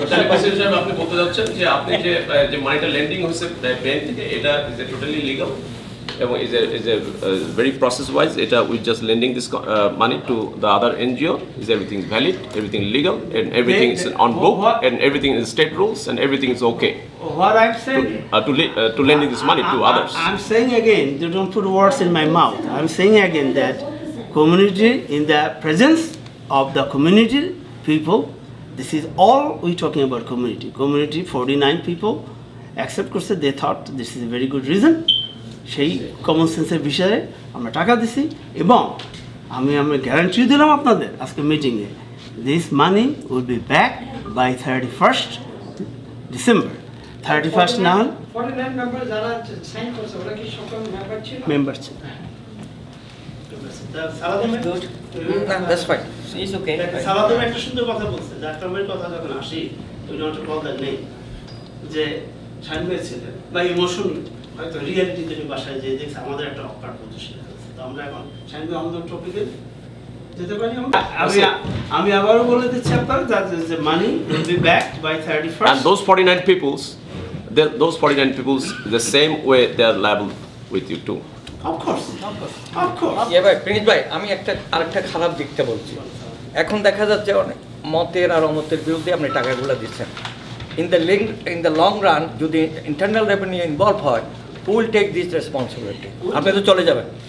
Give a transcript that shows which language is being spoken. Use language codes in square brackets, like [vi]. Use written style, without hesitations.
[bn] President সাহেব, আপনি বলতে যাচ্ছেন যে আপনি যে মানিটা লেন্ডিং হয়েছে ব্যাংক থেকে, [en] এটা is a totally legal এবং is a very process wise, এটা with just lending this money to the other NGO, is everything valid, everything legal, and everything is on book, and everything is state rules, and everything is okay what I'm saying to lending this money to others. I'm saying again, you don't put words in my mouth. I'm saying again that community, in the presence of the community people, this is all we talking about community. Community 49 people accept করছে, they thought this is a very good reason. [bn] সেই common সেন্সের বিষয়ে আমরা টাকা দিছি, এবং আমি guarantee দিলাম আপনাদের আজকে মিটিংয়ে, [en] this money will be back by 31st December. [bn] 31st না হল 49 মেম্বার যারা সাইন করছে, ওরা কি সকল মেম্বার ছিল? মেম্বার ছিল। [en] That's fine. It's okay. [bn] সালাদুম একটা সুন্দর কথা বলছে যে আকরামের কথা যখন আসি [en] we don't call that name [bn] যে শাহিন ভাই ছিলেন বা ইমোশন হয়তো রিয়েলিটি থেকে বাসায় যে দেখছে আমাদের একটা অকার পজিশন আছে তো আমরা এখন শাহিন ভাই আমাদের টপিকে যেতে পারি আমি আবারও বলে দিচ্ছি আপনারা যে [en] Money will be backed by 31st And those 49 peoples, those 49 peoples, the same way they are liable with you too. Of course [bn] ভাই প্রিন্স ভাই আমি আরেকটা খারাপ দিকটা বলছি এখন দেখা যাচ্ছে অনেক মতের আর অমতের বিরুদ্ধে আপনি টাকাগুলো দিচ্ছেন [en] in the long run [bn] যদি ইন্টারনাল রেভিনিউ ইনভলভ হয় [en] who will take this responsibility [bn] আপনি তো চলে যাবেন